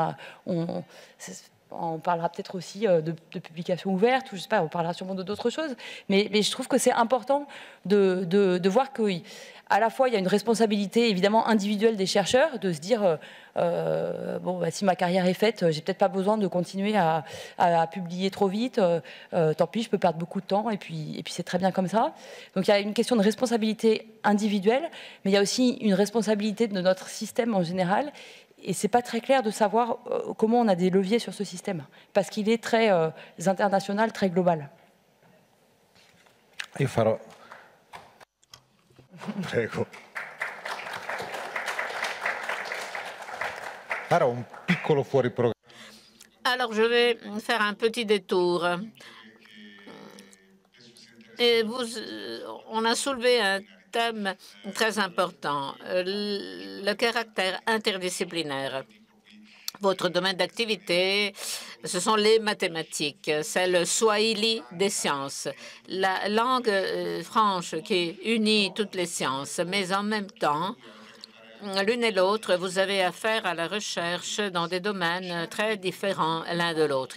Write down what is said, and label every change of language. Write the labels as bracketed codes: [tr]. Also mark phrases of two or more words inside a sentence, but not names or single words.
[fr] On parlera peut-être aussi de publications ouvertes, ou je sais pas, on parlera sûrement d'autres choses, mais je trouve que c'est important de voir qu'à la fois il y a une responsabilité évidemment individuelle des chercheurs, de se dire bon, bah, si ma carrière est faite, j'ai peut-être pas besoin de continuer à publier trop vite, tant pis, je peux perdre beaucoup de temps, et puis c'est très bien comme ça. Donc il y a une question de responsabilité individuelle, mais il y a aussi une responsabilité de notre système en général. Et c'est pas très clair de savoir comment on a des leviers sur ce système, parce qu'il est très international, très global. [it] Io farò... Prego. Farò un piccolo fuori programma. [fr] Alors, je vais faire un petit détour. Et on a soulevé un thème très important, le caractère interdisciplinaire. Votre domaine d'activité, ce sont les mathématiques, c'est le swahili des sciences, la langue franche qui unit toutes les sciences, mais en même temps, l'une et l'autre, vous avez affaire à la recherche dans des domaines très différents l'un de l'autre.